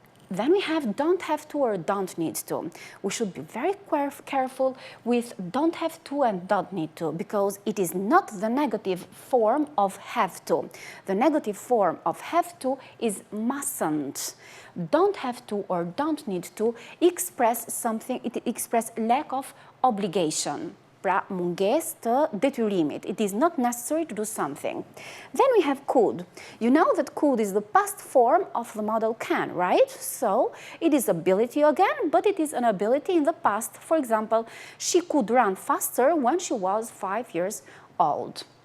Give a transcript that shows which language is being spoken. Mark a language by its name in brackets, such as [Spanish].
[English] Then we have don't have to or don't need to. We should be very careful with don't have to and don't need to, because it is not the negative form of have to. The negative form of have to is mustn't. Don't have to or don't need to express something, it express lack of obligation. [Albanian] Pra mungesë të detyrimit. [English] It is not necessary to do something. Then we have could. You know that could is the past form of the modal can, right? So it is ability again, but it is an ability in the past. For example, she could run faster when she was 5 years old.